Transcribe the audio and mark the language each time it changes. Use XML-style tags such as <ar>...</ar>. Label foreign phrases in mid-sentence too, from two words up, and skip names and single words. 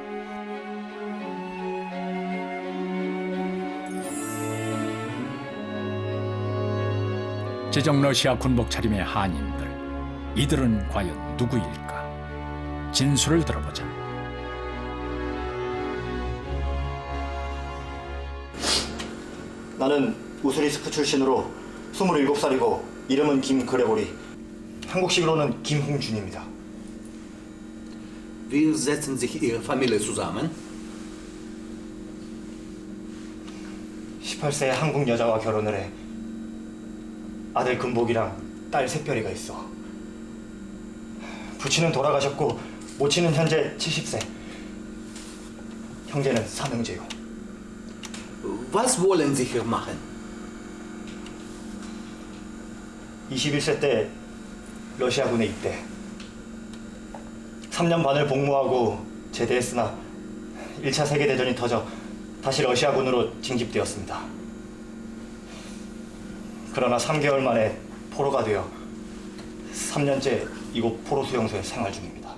<ko>제정 러시아 군복 차림의 한인들, 이들은 과연 누구일까? 진술을 들어보자. 나는 우스리스크 출신으로 27살이고 이름은 김그레고리. 한국식으로는 김홍준입니다.</ko> <de>Wie setzen sich Ihre Familie zusammen?</de> <ko>18세 한국 여자와 결혼을 해 아들 금복이랑 딸 샛별이가 있어. 부친은 돌아가셨고 모친은 현재 70세. 형제는 삼형제요.</ko> <de>Was wollen Sie hier machen?</de> <ko>21세 때 러시아군에 입대. 3년 반을 복무하고 제대했으나 1차 세계대전이 터져 다시 러시아군으로 징집되었습니다. 그러나 3개월 만에 포로가 되어 3년째 이곳 포로 수용소에 생활 중입니다.</ko>